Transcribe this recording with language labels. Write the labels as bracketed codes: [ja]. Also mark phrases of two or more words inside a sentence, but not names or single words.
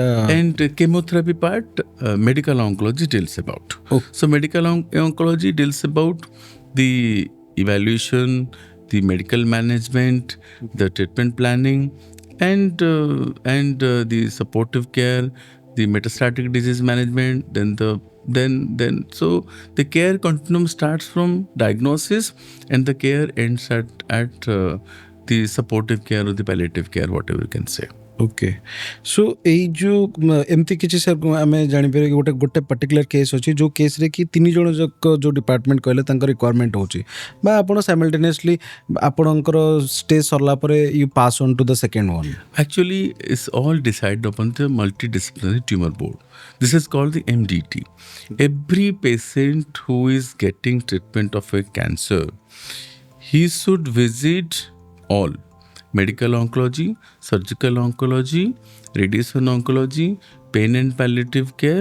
[en] and chemotherapy part medical oncology deals about so medical oncology deals about the evaluation the medical management the treatment planning and the supportive care the metastatic disease management then so the care continuum starts from diagnosis and the care ends at the supportive care or the palliative care whatever you can say okay so [or] ଏଇ ଯୋ ଏମିତି କିଛି ସାର ଆମେ ଜାଣି ପେରେ ଗୋଟେ ଗୋଟେ [en] particular case [or] ଅଛି ଯୋ କେସ ରେ କି ତିନି ଜଣ ଯୋ ଡିପାର୍ଟମେଣ୍ଟ କହଲେ ତାଙ୍କର ରିକ୍ୱାୟାରମେଣ୍ଟ ହୋଛି ବା ଆପଣ ସାଇମଲଟେନିଅସଲି ଆପଣଙ୍କର ଷ୍ଟେଜ ସରିଲା ପରେ [en] you pass on to the second one actually it's all decided upon the multidisciplinary tumor board this is called the MDT every patient who is getting treatment of a cancer he should visit all medical oncology, surgical oncology, radiation oncology, pain and palliative care.